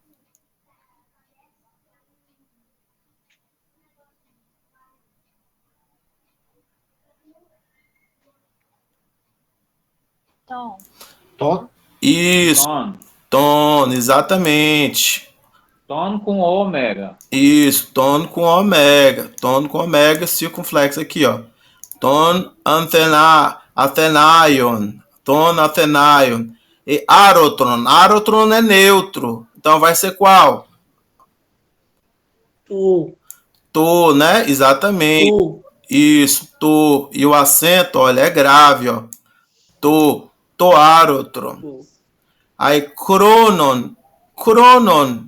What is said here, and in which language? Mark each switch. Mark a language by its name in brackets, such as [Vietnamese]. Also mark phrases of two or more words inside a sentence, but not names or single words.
[Portuguese] Tom. Tom. Isso. Ton. Ton, exatamente. Ton com ômega. Isso, ton com ômega. Ton com ômega, circunflexo aqui, ó. [Greek] τὸν Ἀθηναίων. τὸν Ἀθηναίων. [Portuguese] E arotron. Arotron é neutro. Então vai ser qual? Tu. To, né? Exatamente. Tu. Isso, to. E o acento, olha, é grave, ó. To. Toarotron. Tu. Aí, cronon. Cronon.